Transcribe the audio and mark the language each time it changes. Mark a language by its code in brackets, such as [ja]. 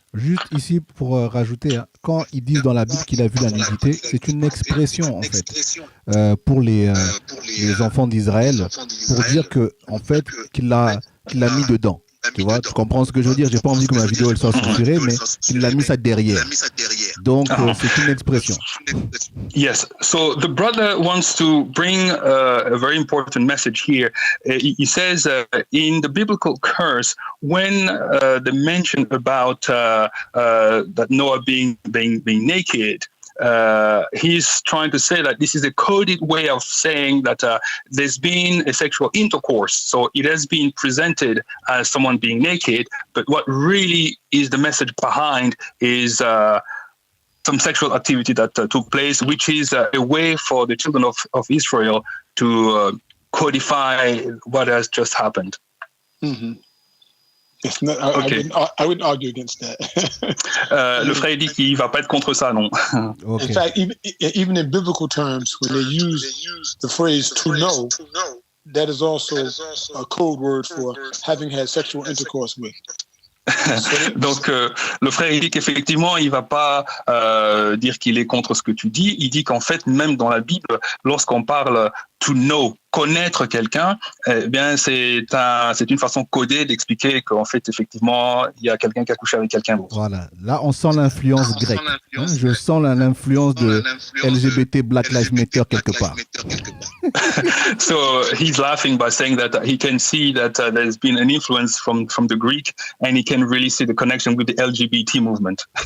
[fr] Juste ici, pour rajouter, hein, quand ils disent dans la Bible qu'il a vu la nudité, c'est une expression, en fait, pour les enfants d'Israël, pour dire que, en fait, qu'il l'a mis dedans. Tu vois, tu comprends ce que je veux dire? J'ai pas envie que ma vidéo elle soit censurée, mais qu'il a mis ça derrière. Donc, c'est une expression. [en] Yes. So the brother wants to bring a very important message here. He says in the biblical curse, when they mention about that Noah being naked, he's trying to say that this is a coded way of saying that there's been a sexual intercourse. So it has been presented as someone being naked, but what really is the message behind is some sexual activity that took place, which is a way for the children of Israel to codify what has just happened. Mm-hmm. It's not, Okay. I wouldn't argue against that. [fr] Le frère dit qu'il ne va pas être contre ça, non. [en] Okay. In fact, even in biblical terms, when they use the phrase to know, that is also a code word for having had sexual intercourse with. [fr] Donc, le frère, il dit qu'effectivement, il ne va pas dire qu'il est contre ce que tu dis. Il dit qu'en fait, même dans la Bible, lorsqu'on parle [en] to know, [fr] connaître quelqu'un, eh bien, c'est une façon codée d'expliquer qu'en fait, effectivement, il y a quelqu'un qui a couché avec quelqu'un d'autre. Voilà. Là, on sent l'influence grecque. Hein, je sens l'influence de LGBT Black Lives Matter quelque part. [en] So he's laughing by saying that he can see that there's been an influence from the Greek, and he can really see the connection with the LGBT movement.